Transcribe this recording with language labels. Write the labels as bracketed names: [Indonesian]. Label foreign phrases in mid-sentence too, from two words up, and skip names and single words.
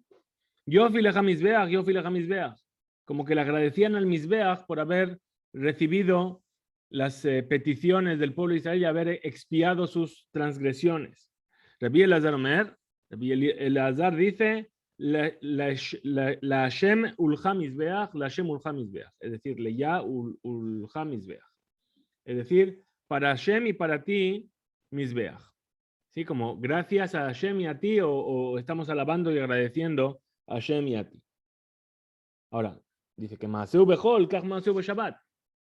[Hebrew] יופי לך מזבח, יופי לך מזבח. [Spanish] Como que le agradecían al Mizbeach por haber recibido las peticiones del pueblo de Israel y haber expiado sus transgresiones. Rabbi Elazar Omer, Rabbi Elazar dice, [Hebrew] לה׳ ולך מזבח, לה׳ ולך מזבח. [Spanish] Es decir, [Hebrew] ליה ולך מזבח. [Spanish] Es decir, para Hashem y para ti, mizbeach. ¿Sí? Como gracias a Hashem y a ti, o estamos alabando y agradeciendo a Hashem y a ti. [Hebrew] Ahora, dice que מעשהו בחול, כך מעשהו בשבת.